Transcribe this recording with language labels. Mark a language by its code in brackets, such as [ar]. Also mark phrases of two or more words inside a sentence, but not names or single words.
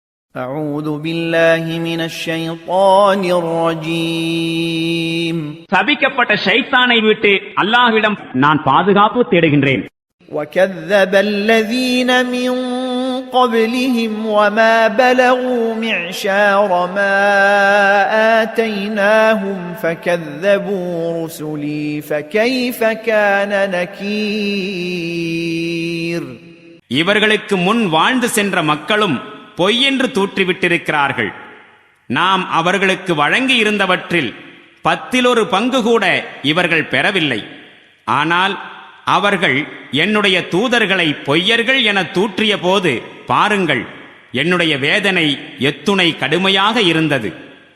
[ar] أعوذ بالله من الشيطان الرجيم [ta] சபிக்கப்பட்ட ஷைத்தானை விட்டு அல்லாஹ்விடம் நான் பாதுகாப்பு தேடுகின்றேன். [ar] وكذب الذين من قبلهم وما بلغوا معشار ما آتيناهم فكذبوا رسلي فكيف كان نكير. [ta] இவர்களுக்கு முன் வாழ்ந்து சென்ற மக்களும் பொய்யென்று தூற்றிவிட்டிருக்கிறார்கள். நாம் அவர்களுக்கு வழங்கி இருந்தவற்றில் 10 பங்கு கூட இவர்கள் பெறவில்லை. ஆனால் அவர்கள் என்னுடைய தூதர்களை பொய்யர்கள் என தூற்றிய போது பாருங்கள், என்னுடைய வேதனை எத்துணை கடுமையாக இருந்தது.